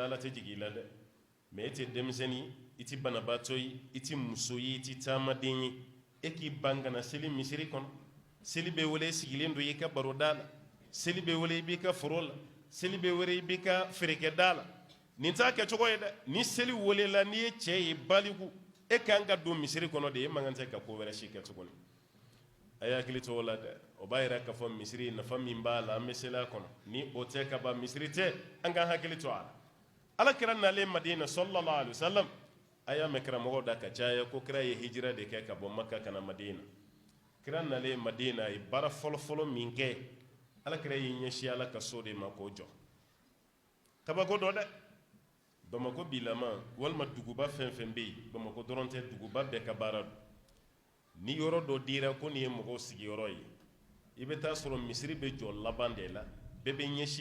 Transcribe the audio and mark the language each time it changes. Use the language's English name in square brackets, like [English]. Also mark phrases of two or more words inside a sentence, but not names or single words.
[Bambara] ala tɛ jigin i la dɛ mais e tɛ denmisɛnnin i tɛ banabaatɔ ye i tɛ muso ye i tɛ taamaden ye e k'i ban ka na seli misiri kɔnɔ seli bɛ wele i sigilen don i ka baroda la seli bɛ wele i b'i ka foro la seli bɛ wele i b'i ka feerekɛda la nin t'a kɛcogo ye dɛ ni seli welela n'i ye cɛ ye baliku e kan ka don misiri kɔnɔ de e man kan tɛ ka ko wɛrɛ si kɛ tuguni a ye hakili to o la dɛ o b'a yira k'a fɔ misiri nafa min b'a la an bɛ seli a kɔnɔ ni o tɛ ka ban misiri tɛ an k'an hakili to a la ala kira nalen madina [Arabic] صلى الله عليه وسلم [Bambara] a y'a mɛn karamɔgɔw da ka caya ko kira ye hijira de kɛ ka bɔ maka ka na madina kira nalen madina a ye baara fɔlɔfɔlɔ min kɛ ala kira y'i ɲɛsin ala ka so de ma k'o jɔ kabako dɔ dɛ bamako bilama walima duguba fɛn fɛn bɛ yen bamako dɔrɔn tɛ duguba bɛɛ ka baara don ni yɔrɔ dɔ dira ko nin ye mɔgɔw sigiyɔrɔ ye i bɛ taa sɔrɔ misiri bɛ jɔ laban de la bɛɛ bɛ ɲɛsin